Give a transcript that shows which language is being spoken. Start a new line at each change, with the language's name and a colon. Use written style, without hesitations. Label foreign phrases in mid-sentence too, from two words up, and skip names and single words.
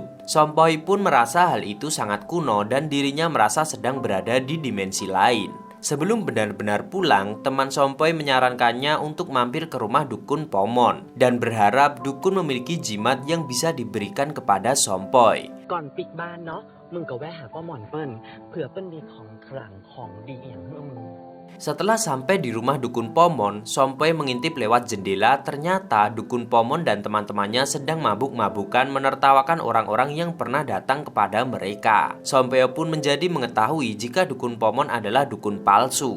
Indonesian: Sompoi pun merasa hal itu sangat kuno dan dirinya merasa sedang berada di dimensi lain. Sebelum benar-benar pulang, teman Sompoi menyarankannya untuk mampir ke rumah dukun Pomon dan berharap dukun memiliki jimat yang bisa diberikan kepada Sompoi.
Thai: ก่อนปิดบ้านเนาะมึงก็แวะหาป้าหมอนเปิ้ลเผื่อเปิ้ลมีของขลังของดีอย่างเมื่อมึง
Indonesian: Setelah sampai di rumah dukun Pomon, Sompoi mengintip lewat jendela. Ternyata dukun Pomon dan teman-temannya sedang mabuk-mabukan menertawakan orang-orang yang pernah datang kepada mereka. Sompoi pun menjadi mengetahui jika dukun Pomon adalah dukun palsu.